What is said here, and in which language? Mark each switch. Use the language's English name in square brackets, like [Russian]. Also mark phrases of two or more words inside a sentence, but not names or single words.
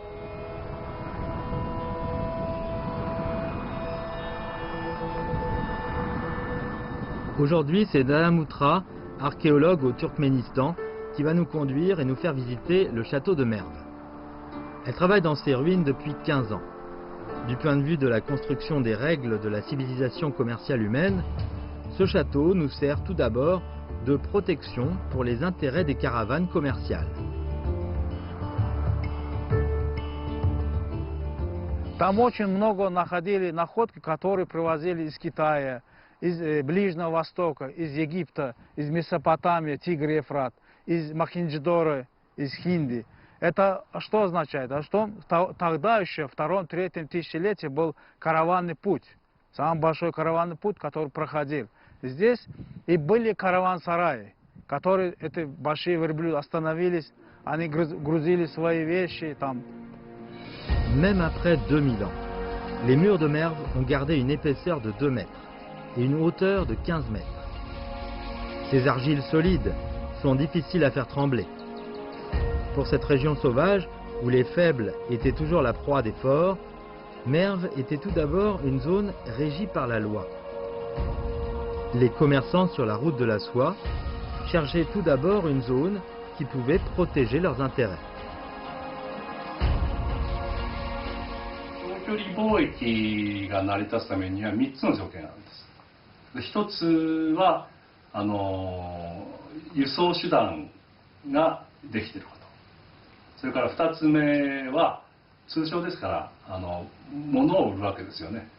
[French] Aujourd'hui, c'est Dalamoutra, archéologue au Turkménistan, qui va nous conduire et nous faire visiter le château de Merv. Elle travaille dans ces ruines depuis 15 ans. Du point de vue de la construction des règles de la civilisation commerciale humaine, ce château nous sert tout d'abord de protection pour les intérêts des caravanes commerciales. [Russian] Там очень много находили находки, которые привозили из Китая, из Ближнего Востока, из Египта, из Месопотамии, Тигр, Ефрат, из Мохенджо-Даро, из Хинди. Это что означает? Что тогда еще, в 2-3 тысячелетии, был караванный путь. Самый большой караванный путь, который проходил. Здесь и были караван-сараи, которые, эти большие верблюды, остановились, они грузили свои вещи там. [French] Même après 2000 ans, les murs de Merv ont gardé une épaisseur de 2 mètres et une hauteur de 15 mètres. Ces argiles solides sont difficiles à faire trembler. Pour cette région sauvage, où les faibles étaient toujours la proie des forts, Merv était tout d'abord une zone régie par la loi. Les commerçants sur la route de la soie cherchaient tout d'abord une zone qui pouvait protéger leurs intérêts. [Japanese] 長距離貿易が成り立つためには3つの条件があるんです。1つは輸送手段ができていること。それから2つ目は通商ですから物を売るわけですよね。